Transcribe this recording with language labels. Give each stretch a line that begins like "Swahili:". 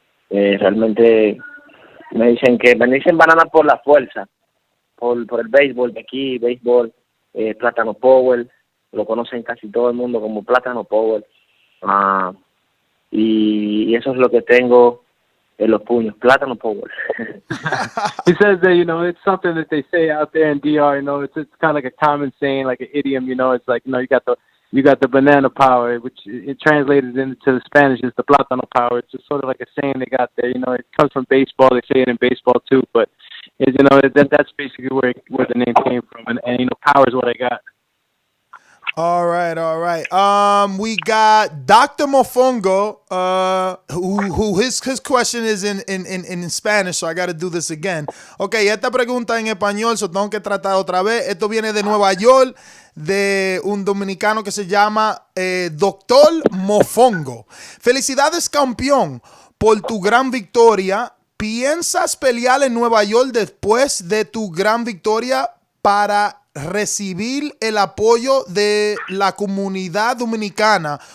Spanish: Realmente me dicen Banana por la fuerza, por el béisbol de aquí, Plátano Power, lo conocen casi todo el mundo como Plátano Power. Y eso es lo que tengo en los puños, Plátano Power.
English: He says that, you know, it's something that they say out there in DR, you know, it's kind of like a common saying, like an idiom, you know, it's like, you know, you got the banana power, which it translated into the Spanish is the Plátano power. It's just sort of like a saying they got there, you know, it comes from baseball, they say it in baseball too, but, you know, that's basically where the name came from, and you know, power is what I got. All right. We got Dr. Mofongo, who his question is in Spanish, so I got to do this again.
Spanish: Okay, esta pregunta en español, so tengo que tratar otra vez. Esto viene de Nueva York, de un dominicano que se llama Dr. Mofongo. Felicidades, campeón, por tu gran victoria. ¿Piensas pelear en Nueva York después de tu gran victoria para recibir el apoyo de la comunidad dominicana?